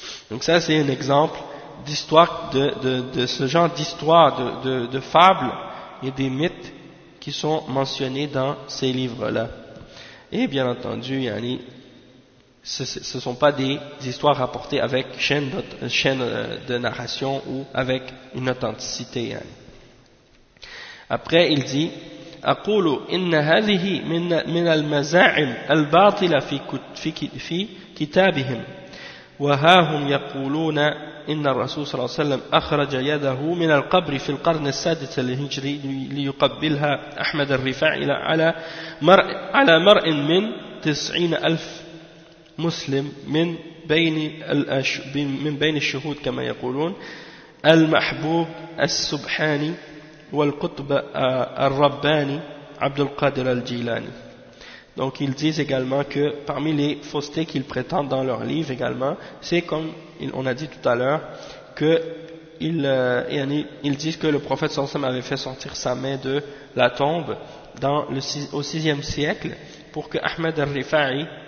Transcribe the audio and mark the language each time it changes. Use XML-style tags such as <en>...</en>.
<fr>Donc ça, c'est un exemple d'histoire de ce genre d'histoire de fable. Et des mythes qui sont mentionnés dans ces livres-là. Et bien entendu, yani, ce ne sont pas des histoires rapportées avec chaîne de narration ou avec une authenticité. Yani. Après, il dit</fr> <ar>أقول إن هذه من المزاعم الباطلة في كتابهم وها هم يقولون إن الرسول صلى الله عليه وسلم أخرج يده من القبر في القرن السادس الهجري ليقبلها أحمد الرفاعي على مرء من 90,000 مسلم من بين الشهود كما يقولون المحبوب السبحاني والقطب الرباني عبد القادر الجيلاني.</ar> <fr>Donc ils disent également que parmi les faussetés qu'ils prétendent dans leur livre également, c'est comme on a dit tout à l'heure, qu'ils disent que le prophète sallallahu alayhi wa sallam avait fait sortir sa main de la tombe au 6e siècle pour que Ahmed al-Rifa'i,</fr>